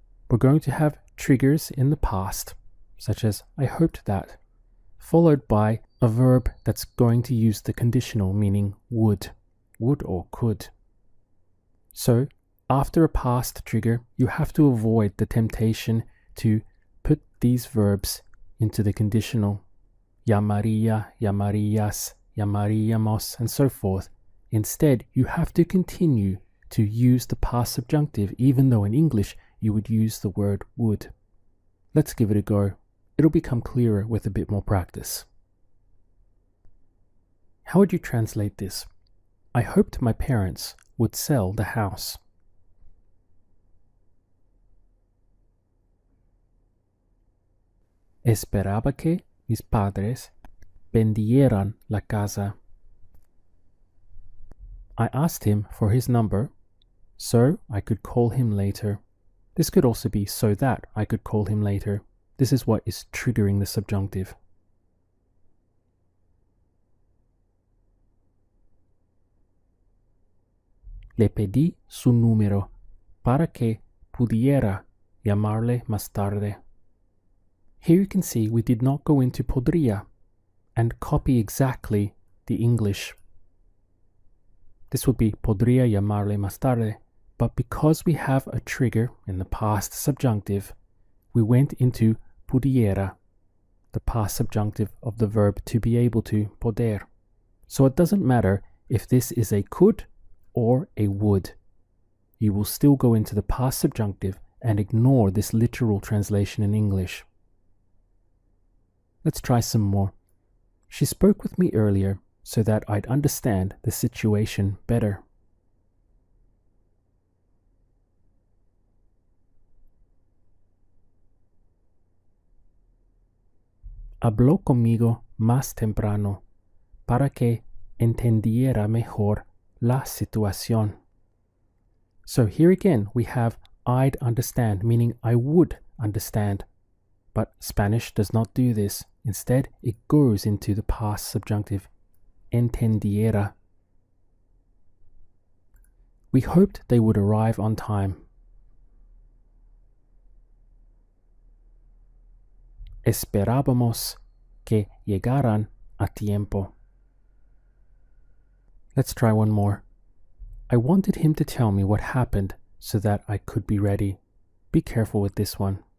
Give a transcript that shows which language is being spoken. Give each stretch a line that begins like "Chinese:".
English: We're going to have triggers in the past, such as I hoped that, followed by a verb that's going to use the conditional, meaning would or could. So, after a past trigger, you have to avoid the temptation to put these verbs into the conditional.
Spanish: Llamaría, llamarías, llamaríamos, and so forth.
English: Instead, you have to continue to use the past subjunctive, even though in English you would use the word would. Let's give it a go. It'll become clearer with a bit more practice. How would you translate this? I hoped my parents would sell the house.
Spanish: Esperaba que mis padres vendieran la casa.
English: I asked him for his number, so I could call him later. This could also be so that I could call him later. This is what is triggering the subjunctive.
Spanish: Le pedí su número para que pudiera llamarle más tarde.
English: Here you can see we did not go into podría and copy exactly the English. This would be
Spanish: podría llamarle más tarde,
English: but because we have a trigger in the past subjunctive, we went into pudiera, the past subjunctive of the verb to be able to, poder. So it doesn't matter if this is a could or a would. You will still go into the past subjunctive and ignore this literal translation in English. Let's try some more. She spoke with me earlier so that I'd understand the situation better.
Spanish: habló conmigo más temprano para que entendiera mejor la situación.
English: So here again we have I'd understand, meaning I would understand. But Spanish does not do this. Instead, it goes into the past subjunctive, entendiera. We hoped they would arrive on time.
Spanish: Esperábamos que llegaran a tiempo.
English: Let's try one more. I wanted him to tell me what happened so that I could be ready. Be careful with this one.